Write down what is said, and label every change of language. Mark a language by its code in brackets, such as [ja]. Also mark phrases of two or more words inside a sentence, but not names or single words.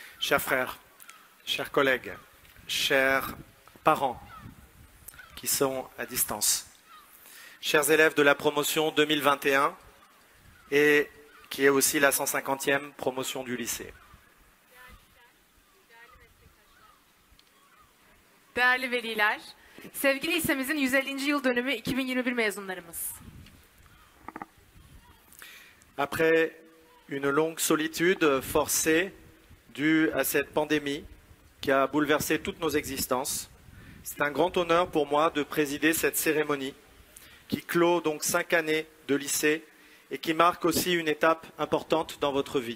[fr] Chers frères, chers collègues, chers parents qui sont à distance, chers élèves de la promotion 2021 et qui est aussi la 150e promotion du lycée. [tr] Değerli veliler, sevgili lisemizin 150. yıl dönümü 2021 mezunlarımız. [fr] Après une longue solitude forcée due à cette pandémie qui a bouleversé toutes nos existences, c'est un grand honneur pour moi de présider cette cérémonie qui clôt donc 5 années de lycée et qui marque aussi une étape importante dans votre vie.